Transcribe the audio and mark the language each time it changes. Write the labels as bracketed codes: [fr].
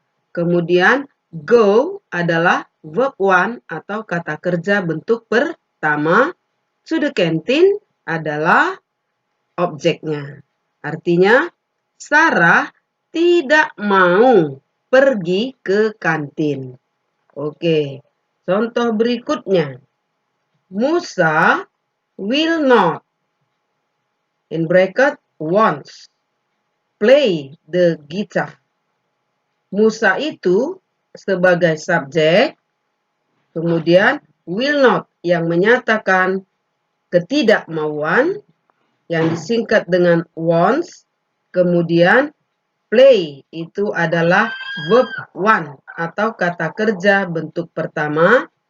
[id] Kemudian go adalah verb one atau kata kerja bentuk pertama. [en] To the canteen [id] adalah objeknya. Artinya Sarah tidak mau pergi ke kantin. Oke, contoh berikutnya. [en] Musa will not, in bracket, wants, play the guitar. [id] Musa itu sebagai subjek, kemudian [en] will not [id] yang menyatakan ketidakmauan yang disingkat dengan wants. Kemudian play itu adalah verb one atau kata kerja bentuk pertama.